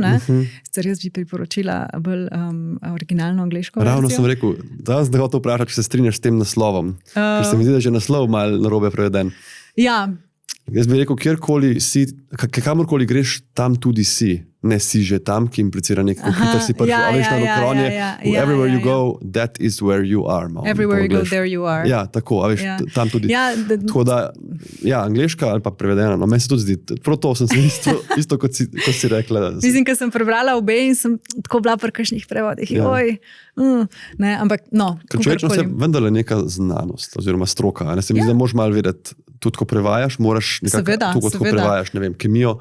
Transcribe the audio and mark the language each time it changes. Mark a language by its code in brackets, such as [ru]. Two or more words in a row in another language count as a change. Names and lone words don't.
[sl] Sicer jaz bi priporočila bolj originalno angleško verzijo. Ravno sem rekel, da sem hotel vprašati, če se strinjaš s tem naslovom. Ker se mi zdi, da je že naslov malo narobe preveden. Ja. Jaz bi rekel, kjerkoli si, kamorkoli greš, tam tudi si. Ne si že tam, ki implicira nekaj, hitro si prišel, veš na okronje. [en] Everywhere you go, that is where you are. Everywhere you go, there you are. [sl] Ja, tako, veš, tam tudi. Tako da, angleška ali pa prevedena, no, meni se tudi zdi, prav to sem se isto kot si rekla. Mislim, ker sem prebrala obe in sem tako bila pri kakšnih prevodih. Ne, ampak, no. Ker čuječnost je vendarle neka znanost, oziroma stroka. Ne se mi zdi, da moraš malo vedeti, tudi ko prevajaš, moraš nekako, tudi ko prevajaš, ne vem, kemijo.